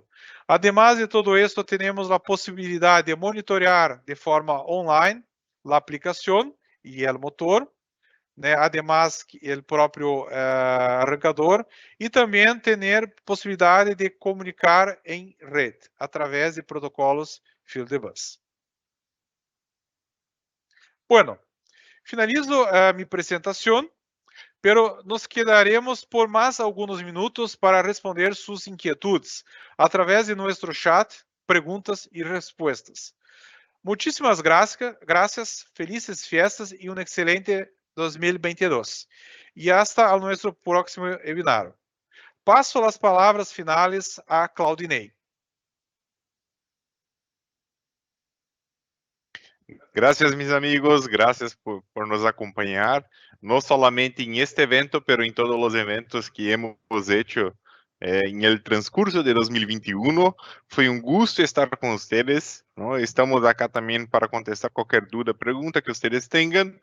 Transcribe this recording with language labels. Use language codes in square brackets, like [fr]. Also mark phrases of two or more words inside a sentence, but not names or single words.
[pt] Además de todo isso, temos a possibilidade de monitorear de forma online a aplicação e o motor, né? Además, o próprio arrancador, e também ter possibilidade de comunicar em rede, através de protocolos Field Bus. [es] Bueno, [pt] finalizo minha apresentação. [es] Pero nos quedaremos [pt] por mais alguns minutos para responder suas inquietudes através de nosso chat, perguntas e respostas. Muitíssimas graças, felizes fiestas e excelente 2022. E hasta o nosso próximo webinar. Passo as palavras finais a Claudinei. [es] Gracias, mis amigos. Gracias por nos acompanhar. No solamente en este evento, pero en todos los eventos que hemos hecho en el transcurso de 2021. Fue un gusto estar con ustedes, ¿no? Estamos acá también para contestar cualquier duda, pregunta que ustedes tengan.